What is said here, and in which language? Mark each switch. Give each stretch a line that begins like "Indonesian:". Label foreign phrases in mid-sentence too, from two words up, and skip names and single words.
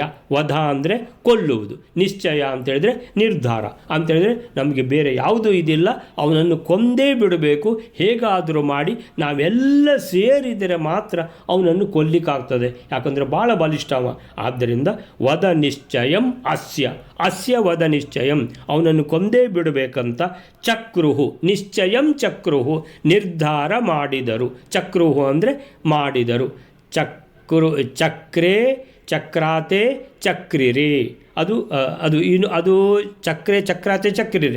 Kannada: ವಧ ಅಂದರೆ ಕೊಲ್ಲುವುದು, ನಿಶ್ಚಯ ಅಂತೇಳಿದ್ರೆ ನಿರ್ಧಾರ ಅಂತೇಳಿದ್ರೆ ನಮಗೆ ಬೇರೆ ಯಾವುದೂ ಇದಿಲ್ಲ, ಅವನನ್ನು ಕೊಂದೇ ಬಿಡಬೇಕು. ಹೇಗಾದರೂ ಮಾಡಿ ನಾವೆಲ್ಲ ಸೇರಿದರೆ ಮಾತ್ರ ಅವನನ್ನು ಕೊಲ್ಲಿಕ್ಕಾಗ್ತದೆ, ಯಾಕಂದರೆ ಭಾಳ ಬಲಿಷ್ಠವ.
Sanskrit: ಆದ್ದರಿಂದ ವಧ ನಿಶ್ಚಯಂ ಅಸ್ಯ ವಧ ನಿಶ್ಚಯಂ,
Kannada: ಅವನನ್ನು ಕೊಂದೇ ಬಿಡಬೇಕಂತ
Sanskrit: ಚಕ್ರುಹು, ನಿಶ್ಚಯಂ ಚಕ್ರುಹು
Kannada: ನಿರ್ಧಾರ ಮಾಡಿದರು. ಚಕ್ರುಹು ಅಂದರೆ ಮಾಡಿದರು.
Sanskrit: ಚಕ್ರೇ ಚಕ್ರಾತೆ ಚಕ್ರಿರೆ, ಅದು ಚಕ್ರೆ ಚಕ್ರಾತೆ ಚಕ್ರಿರೆ.